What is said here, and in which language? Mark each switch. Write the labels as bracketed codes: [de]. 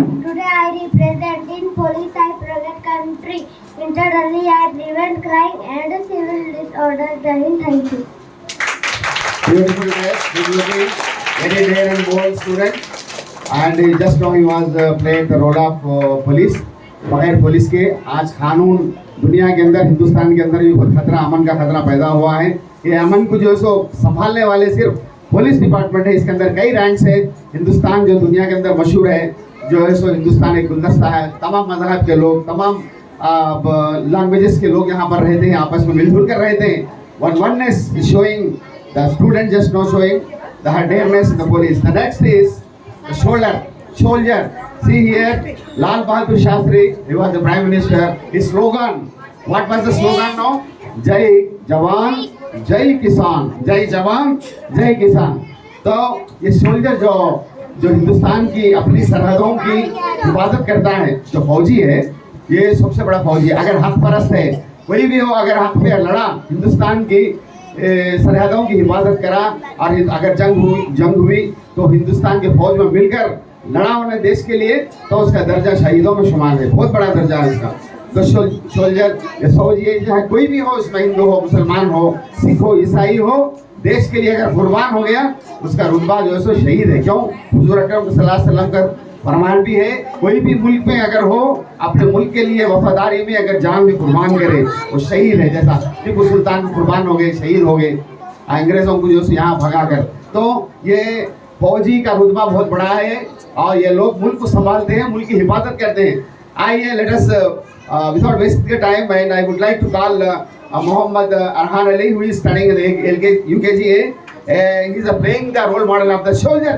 [en] Today I represent in police. I protect country. Internally I prevent crime and civil disorders. Thank you. Beautiful dress, good looking, very rare and bold student. And just now he was played the role of police. [hi] बगैर police के आज कानून दुनिया के अंदर, हिंदुस्तान के अंदर भी बहुत खतरा, अमन का खतरा पैदा हुआ है। ये अमन को जो है सो संभालने वाले सिर्फ पुलिस डिपार्टमेंट है। इसके अंदर कई रैंक्स है। हिंदुस्तान जो दुनिया के अंदर मशहूर है, जो है सो हिंदुस्तान एक गुलदस्ता है। तमाम मज़हब के लोग, तमाम लैंग्वेजेस के लोग यहाँ पर रहते हैं, आपस में मिलजुल कर रहते हैं। [en] oneness is showing, the student just now showing the dareness in the police. The next is the soldier. See here, Lal Bahadur Shastri, he was the Prime Minister. His slogan, what was the slogan now? [hi] Jai Jawan, Jai Kisan. Jai Jawan, Jai Kisan. तो ये soldier जो हिंदुस्तान की अपनी सरहदों की हिफाजत करता है, जो फौजी है, ये सबसे बड़ा फौजी है। अगर हक परस्त है, कोई भी हो, अगर हक पे लड़ा, हिंदुस्तान की सरहदों की हिफाजत करा, और अगर जंग हुई तो हिंदुस्तान के फौज में मिलकर लड़ा उन्हें देश के लिए, तो उसका दर्जा शहीदों में शुमार है। बहुत बड़ा दर्जा है इसका। तो सोल्जर या फौजी चाहे कोई भी हो, उसमें हिंदू हो, मुसलमान हो, सिख हो, ईसाई हो, देश के लिए अगर कुर्बान हो गया, उसका रुतबा जो है सो शहीद है। क्यों? हुजूर अकरम सल्लल्लाहु अलैहि वसल्लम का फरमान भी है, कोई भी मुल्क में अगर हो, अपने मुल्क के लिए वफादारी में अगर जान भी कुर्बान करे, वो शहीद है। जैसा टीपू सुल्तान कुर्बान हो गए, शहीद हो गए अंग्रेजों को जो यहाँ भगा कर। तो ये फौजी का रुतबा बहुत बड़ा है और ये लोग मुल्क को संभालते हैं, मुल्क की हिफाजत करते हैं। [en] आइए let us without wasting time, and I would like to call Mohammad Arhan Ali, who is studying in the UKGA. He is playing the role model of the soldier.